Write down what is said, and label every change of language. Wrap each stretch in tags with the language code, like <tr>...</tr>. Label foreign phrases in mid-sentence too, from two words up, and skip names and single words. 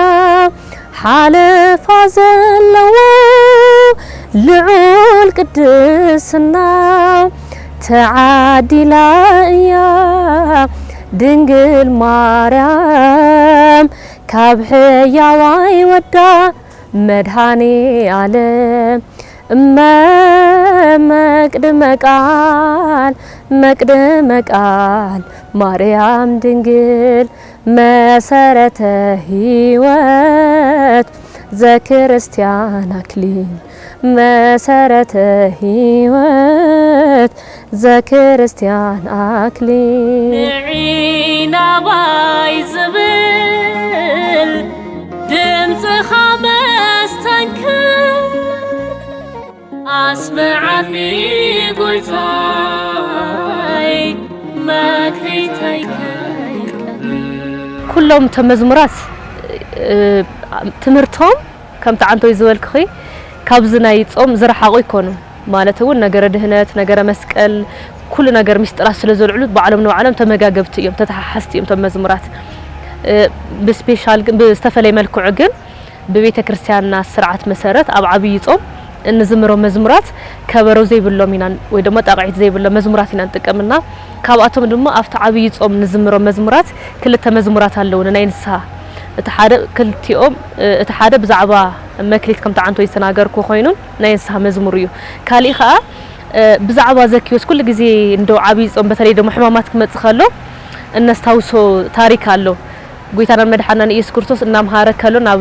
<ti>ሓለፋ ዘለዎ ልዑል ቅድስና ተዓዲላ እያ ድንግል ማርያም ካብ ሕያዋይ ወዳ መድኃኔ ዓለም</ti> <gez>መቅድመ ቃል ማርያም ድንግል መሰረተ ሕይወት ዘክርስቲያን አክሊል መሰረተ ሕይወት ዘክርስቲያን አክሊል</gez> <ti>ንዒና ባይ ዝብል ድምፅኻ መስተንክር አስመዓኒ ጎይታይ መክሊተይከ ኩሎም ተመዝሙራት ትምህርቶም ከም ተዓንቶይ ዝበልክኺ ካብዚ ናይ ጾም ዝረሓቑ ይኮኑ ማለት እውን ነገረ ድህነት ነገረ መስቀል ኩሉ ነገር ምስጥራት ስለ ዘልዕሉ በዓለም ነው ዓለም ተመጋገብቲ እዮም ተተሓሓስቲ እዮም ተመዝሙራት ብስፔሻል ግን ብዝተፈለየ መልክዑ ግን በቤተ ክርስቲያንና ስርዓት መሰረት ኣብ ዓብይ ጾም እንዝምሮ መዝሙራት ከበሮ ዘይብሎም ኢና ወይ ደሞ ጣቃዒት ዘይብሎም መዝሙራት ኢና እንጥቀምና ካብኣቶም ድማ ኣብቲ ዓብይ ጾም እንዝምሮ መዝሙራት ክልተ መዝሙራት ኣለውና ናይ ንስሓ እቲ ሓደ ብዛዕባ መክሊት ከም ተዓንቶ ይተናገርኩ ኮይኑ ናይ ንስሓ መዝሙር እዩ ካሊእ ከዓ ብዛዕባ ዘኪዮስ ኩሉ ግዜ እንደው ዓብይ ጾም</ti> <am>በተለይ ደሞ</am> <ti>ሕማማት ክመጽእ ከሎ እነስታውሶ ታሪክ ኣሎ ጎይታና መድኃኒትና ኢየሱስ ክርስቶስ እናምሃረ ከሎ</ti>